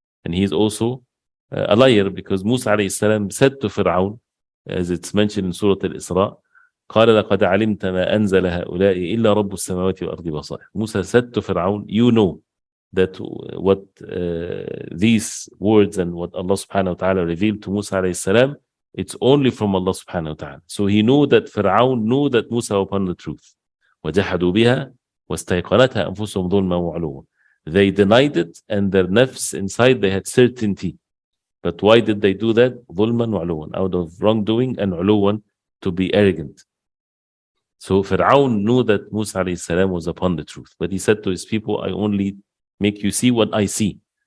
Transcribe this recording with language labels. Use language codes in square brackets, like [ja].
[en] And he is also a liar, because Musa alayhi salam said to Fir'aun, as it's mentioned in Surah Al-Isra, [ar] قال لقد علمت ما أنزل هؤلاء إلا رب السماوات والأرض بصائر. [en] Musa said to Fir'aun, you know that what these words and what Allah subhanahu wa ta'ala revealed to Musa alayhi salam, it's only from Allah subhanahu wa ta'ala. So he knew that Fir'aun knew that Musa upon the truth. [ar] وجحدوا بها واستيقنتها أنفسهم ظلما وعلوا. [en] They denied it, and their nafs inside they had certainty. But why did they do that? [ar] ظلما وعلوا, [en] out of wrongdoing, and علوا, to be arrogant. So Fir'aun knew that Musa alayhi salam was upon the truth, but he said to his people, I only make you see what I see.